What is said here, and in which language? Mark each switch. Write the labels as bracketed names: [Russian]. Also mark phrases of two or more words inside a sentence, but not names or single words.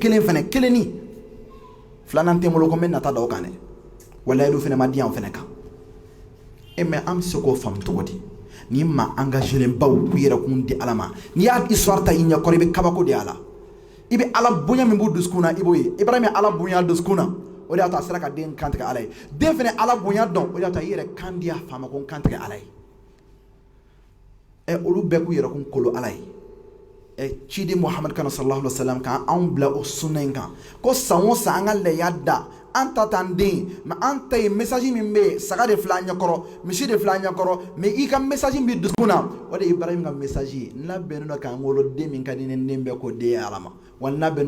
[Bambara] kelen fana keleni filanan tɛ bolo ko n bɛ nata da o kan dɛ walayi olu fana ma di yan fana kan mais an bɛ se k'o faamu cogo di ni ma engagelen baw k'u yɛrɛ kun di ala ma n'i y'a histoire ta i ɲɛkɔrɔ i bɛ kabako de ala i bɛ ala bonya min b'u dusukun na i b'o ye Ibrahim ye ala bonya dusukun na o de y'a to a sera ka den kantigɛ ala ye den fana ala bonya dɔn o de y'a to i yɛrɛ kan di a fa ma ko n kantigɛ ala ye olu bɛɛ k'u yɛrɛ kun kolo ala ye ciden Muhammad kan [Arabic] صلى الله عليه وسلم [Bambara] kan anw bila o sunna in kan ko san o san an ka lɛya da an ta t'an den mais an ta ye message min bɛ saga de filɛ an ɲɛkɔrɔ misi de filɛ an ɲɛkɔrɔ mais i ka message min bɛ dusukun na o de ye Ibrahim ka message ye n labɛnnen don k'an wolo den min ka di ne den bɛɛ k'o den ye ala ma wa n labɛnnen don